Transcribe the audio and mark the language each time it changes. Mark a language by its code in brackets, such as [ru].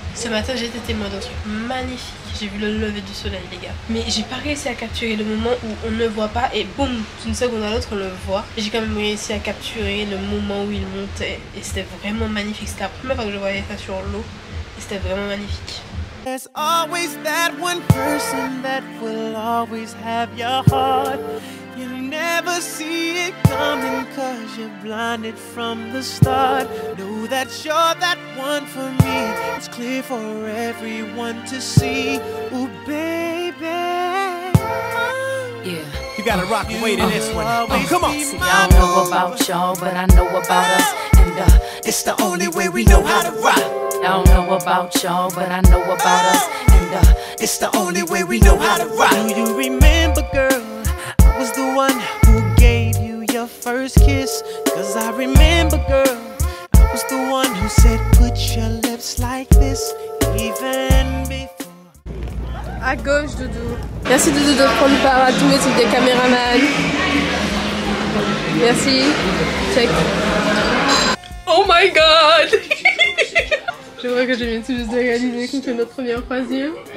[fr] Ce matin j'ai été témoin d'un truc magnifique, j'ai vu le lever du soleil les gars. Mais j'ai pas réussi à capturer le moment où on ne voit pas et boum, d'une seconde à l'autre on le voit. Et j'ai quand même réussi à capturer le moment où il montait et c'était vraiment magnifique. C'était la première fois que je voyais ça sur l'eau et c'était vraiment magnifique. [en] There's always that one person that will always have your heart. You never see it coming cause you're blinded from the start. Know that you're that one for me. It's clear for everyone to see. Ooh, baby. Yeah. You gotta rock and wait in this one. Oh, come on. See, I don't know about y'all, but I know about us. And it's the only way we know how to rock. I don't know about y'all, but I know about us. And it's the only way we know how to rock. Do you remember, girl? I was the one who gave you your first kiss. Cause I remember, girl, I was the one who said put your lips like this, even before. [fr] À gauche, Doudou. Merci Doudou de prendre part à tous les trucs des caméramans. Merci. Check. [en] Oh my god. [fr] Je vois que je viens tout juste de réaliser qu'on fait notre première croisière.